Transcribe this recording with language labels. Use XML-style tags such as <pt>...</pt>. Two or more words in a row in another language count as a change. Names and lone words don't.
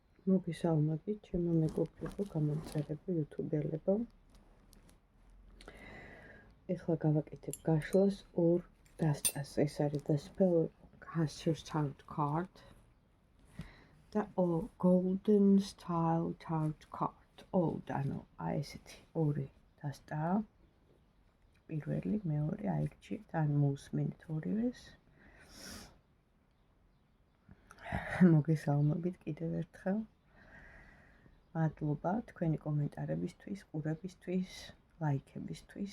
<ka>მოგესალმებით, ჩემო მეგობრებო, გამომწერებო, YouTube-ელებო. ეხლა გავაკეთებ გაშლას ორ დასტას. ეს არის The Spell Caster's Tarot Card და Golden Style Tarot Card. Old, ანუ ესეთი ორი დასტაა. პირველი, მეორე, აირჩიეთ, ან მოусმენთ ორივეს. მოგესალმებით კიდევ ერთხელ. მადლობა თქვენი კომენტარებისთვის, ყურებისთვის, ლაიქებისთვის.</ka>